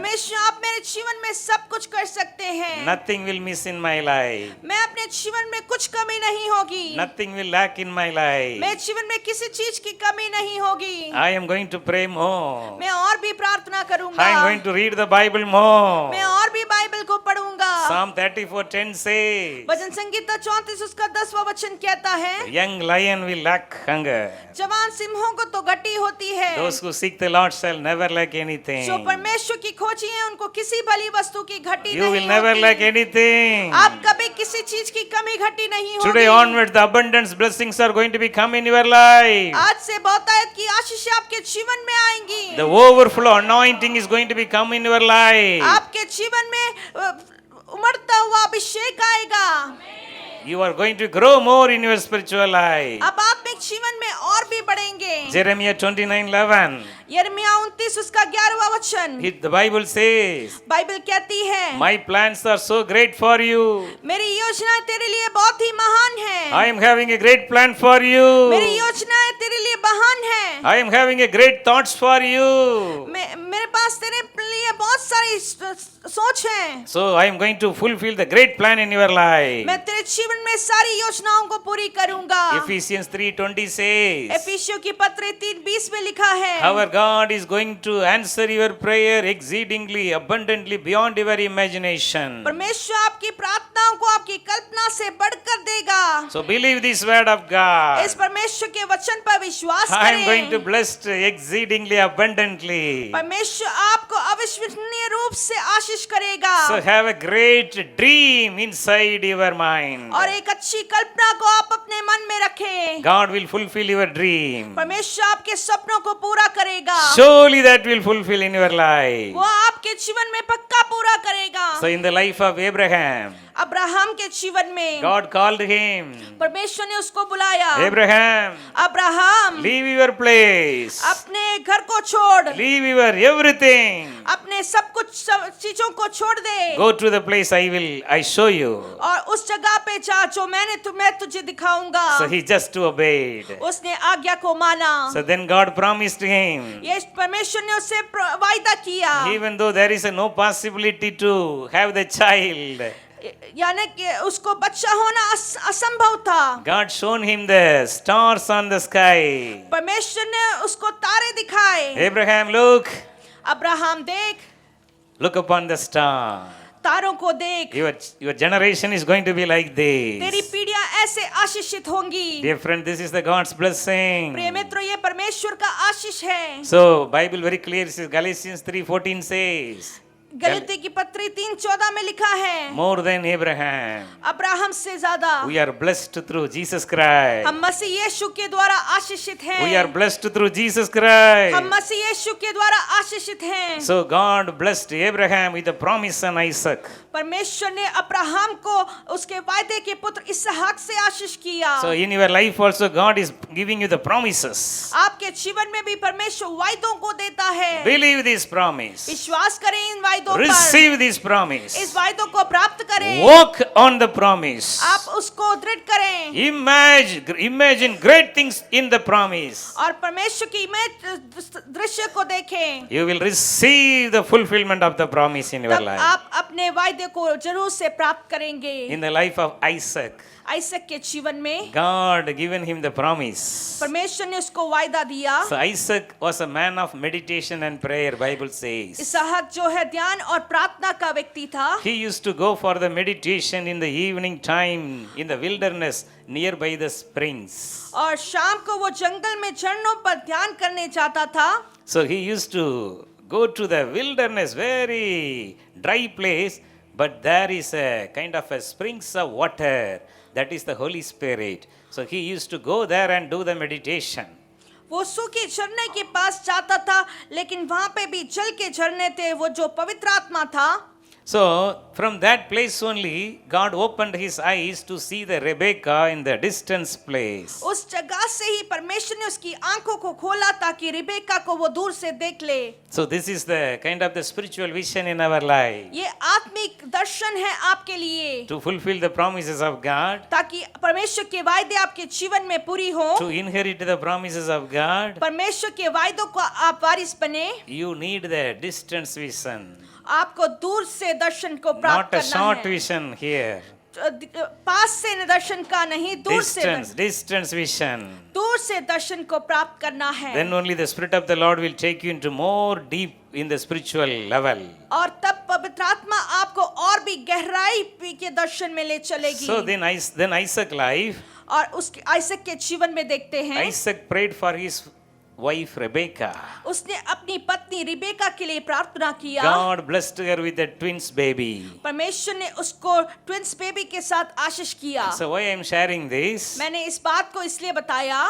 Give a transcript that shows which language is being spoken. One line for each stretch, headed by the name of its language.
Hindi: परमेश्वर आप मेरे जीवन में सब कुछ कर सकते हैं।
English: Nothing will miss in my life.
Hindi: मैं अपने जीवन में कुछ कमी नहीं होगी।
English: Nothing will lack in my life.
Hindi: मेरे जीवन में किसी चीज की कमी नहीं होगी।
English: I am going to pray more.
Hindi: मैं और भी प्रार्थना करूंगा।
English: I am going to read the Bible more.
Hindi: मैं और भी बाइबल को पढ़ूंगा।
English: Psalm 34:10 says,
Hindi: भजन संगीता 34 उसका 10वां वचन कहता है,
English: young lion will lack hunger.
Hindi: जवान सिंहों को तो घटी होती है।
English: Those who seek the Lord shall never lack anything.
Hindi: जो परमेश्वर की खोजी है उनको किसी भली वस्तु की घटी
English: You
Hindi: नहीं
English: will never
Hindi: होती।
English: lack anything.
Hindi: आप कभी किसी चीज की कमी घटी नहीं होगी।
English: Today onwards, the abundance blessings are going to be come in your life.
Hindi: आज से बहुतायत की आशीष आपके जीवन में आएंगी।
English: The overflow anointing is going to be come in your life.
Hindi: आपके जीवन में उमड़ता हुआ अभिषेक आएगा।
English: You are going to grow more in your spiritual life.
Hindi: अब आत्मिक जीवन में और भी बढ़ेंगे।
English: Jeremiah 29:11.
Hindi: यिर्मयाह 29 उसका 11वां वचन।
English: The Bible says,
Hindi: बाइबल कहती है,
English: my plans are so great for you.
Hindi: मेरी योजनाएं तेरे लिए बहुत ही महान है।
English: I am having a great plan for you.
Hindi: मेरी योजनाएं तेरे लिए महान है।
English: I am having a great thoughts for you.
Hindi: मेरे पास तेरे लिए बहुत सारी सोच है।
English: So I am going to fulfill the great plan in your life.
Hindi: मैं तेरे जीवन में सारी योजनाओं को पूरी करूंगा।
English: Ephesians 3:20 says,
Hindi: एफिसियों की पत्र 3:20 में लिखा है,
English: our God is going to answer your prayer exceedingly abundantly beyond your imagination.
Hindi: परमेश्वर आपकी प्रार्थनाओं को आपकी कल्पना से बढ़कर देगा।
English: So believe this word of God.
Hindi: इस परमेश्वर के वचन पर विश्वास
English: I am going to
Hindi: करें।
English: bless exceedingly abundantly.
Hindi: परमेश्वर आपको अविश्वसनीय रूप से आशीष करेगा।
English: So have a great dream inside your mind.
Hindi: और एक अच्छी कल्पना को आप अपने मन में रखें।
English: God will fulfill your dream.
Hindi: परमेश्वर आपके सपनों को पूरा करेगा।
English: Surely that will fulfill in your life.
Hindi: वो आपके जीवन में पक्का पूरा करेगा।
English: So in the life of Abraham,
Hindi: Abraham के जीवन में
English: God called him,
Hindi: परमेश्वर ने उसको बुलाया,
English: Abraham,
Hindi: Abraham
English: leave your place,
Hindi: अपने घर को छोड़,
English: leave your everything,
Hindi: अपने सब कुछ चीजों को छोड़ दे,
English: go to the place I show you.
Hindi: और उस जगह पे जा जो मैं तुझे दिखाऊंगा।
English: So he just obeyed.
Hindi: उसने आज्ञा को माना।
English: So then God promised him,
Hindi: ये परमेश्वर ने उससे वायदा किया,
English: even though there is no possibility to have the child,
Hindi: यानी कि उसको बच्चा होना असंभव था।
English: God shown him the stars on the sky.
Hindi: परमेश्वर ने उसको तारे दिखाए।
English: Abraham,
Hindi: अब्राहम देख,
English: look upon the star.
Hindi: तारों को देख,
English: Your generation is going to be like
Hindi: तेरी
English: this.
Hindi: पीढ़ियां ऐसे आशीषित होंगी।
English: Dear friend, this is the God's blessing.
Hindi: प्रिय मित्रों, ये परमेश्वर का आशीष है।
English: So, Bible very clear says, Galatians 3:14 says,
Hindi: गलती की पत्री 3:14 में लिखा है,
English: more than Abraham,
Hindi: अब्राहम से ज्यादा
English: we are blessed through Jesus Christ.
Hindi: हम मसीह यीशु के द्वारा आशीषित हैं।
English: We are blessed through Jesus Christ.
Hindi: हम मसीह यीशु के द्वारा आशीषित हैं।
English: So God blessed Abraham with the promise on Isaac.
Hindi: परमेश्वर ने अब्राहम को उसके वायदे के पुत्र इसहाक से आशीष किया।
English: So in your life also God is giving you the promises.
Hindi: आपके जीवन में भी परमेश्वर वायदों को देता है।
English: Believe this promise.
Hindi: विश्वास करें इन वायदों पर।
English: Receive this promise.
Hindi: इस वायदों को प्राप्त करें।
English: Walk on the promise.
Hindi: आप उसको दृढ़ करें।
English: Imagine great things in the promise.
Hindi: और परमेश्वर की दृश्य को देखें।
English: You will receive the fulfillment of the promise in your
Hindi: तब
English: life.
Hindi: आप अपने वायदे को जरूर से प्राप्त करेंगे।
English: In the life of Isaac,
Hindi: आइसक के जीवन में
English: God given him the promise.
Hindi: परमेश्वर ने उसको वायदा दिया।
English: So Isaac was a man of meditation and prayer, Bible says.
Hindi: इसहाक जो है ध्यान और प्रार्थना का व्यक्ति था।
English: He used to go for the meditation in the evening time in the wilderness nearby the springs.
Hindi: और शाम को वो जंगल में झरनों पर ध्यान करने जाता था।
English: So he used to go to the wilderness, very dry place, but there is a kind of a springs of water. That is the Holy Spirit. So he used to go there and do the meditation.
Hindi: वो सूखे झरने के पास जाता था, लेकिन वहां पे भी जल के झरने थे, वो जो पवित्र आत्मा था।
English: So from that place only, God opened his eyes to see the Rebecca in the distance place.
Hindi: उस जगह से ही परमेश्वर ने उसकी आंखों को खोला ताकि रिबेका को वो दूर से देख ले।
English: So this is the kind of the spiritual vision in our life.
Hindi: ये आत्मिक दर्शन है आपके लिए,
English: To fulfill the promises of God,
Hindi: ताकि परमेश्वर के वायदे आपके जीवन में पूरी हो।
English: to inherit the promises of God,
Hindi: परमेश्वर के वायदों को आप वारिस बने।
English: you need the distance vision,
Hindi: आपको दूर से दर्शन को प्राप्त
English: not a
Hindi: करना
English: short
Hindi: है।
English: vision here.
Hindi: पास से दर्शन का नहीं, दूर से
English: Distance vision.
Hindi: दूर से दर्शन को प्राप्त करना है।
English: Then only the Spirit of the Lord will take you into more deep in the spiritual level.
Hindi: और तब पवित्र आत्मा आपको और भी गहराई के दर्शन में ले चलेगी।
English: So then Isaac life,
Hindi: और उसके आइसक के जीवन में देखते हैं,
English: Isaac prayed for his wife Rebecca.
Hindi: उसने अपनी पत्नी रिबेका के लिए प्रार्थना किया।
English: God blessed her with a twins baby.
Hindi: परमेश्वर ने उसको ट्विंस बेबी के साथ आशीष किया।
English: So why I am sharing this?
Hindi: मैंने इस बात को इसलिए बताया,